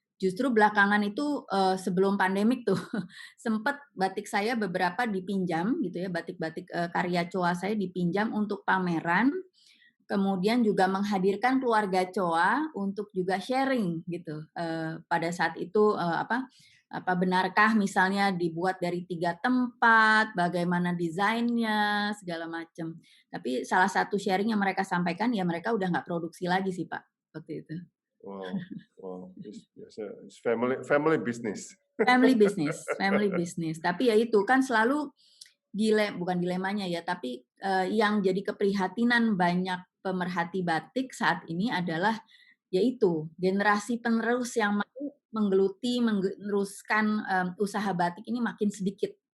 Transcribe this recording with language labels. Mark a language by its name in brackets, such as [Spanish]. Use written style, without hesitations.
[Indonesian] Justru belakangan itu sebelum pandemik tuh sempat batik saya beberapa dipinjam gitu ya, batik-batik karya Choa saya dipinjam untuk pameran, kemudian juga menghadirkan keluarga Choa untuk juga sharing gitu. Pada saat itu benarkah misalnya dibuat dari 3 tempat, bagaimana desainnya segala macam. Tapi salah satu sharing yang mereka sampaikan ya mereka udah nggak produksi lagi sih Pak waktu itu. [English] Wow, it's family business. Family business. [Indonesian] Tapi ya itu kan selalu bukan dilemanya ya, tapi yang jadi keprihatinan banyak pemerhati batik saat ini adalah yaitu generasi penerus yang mau menggeluti, meneruskan usaha batik ini makin sedikit.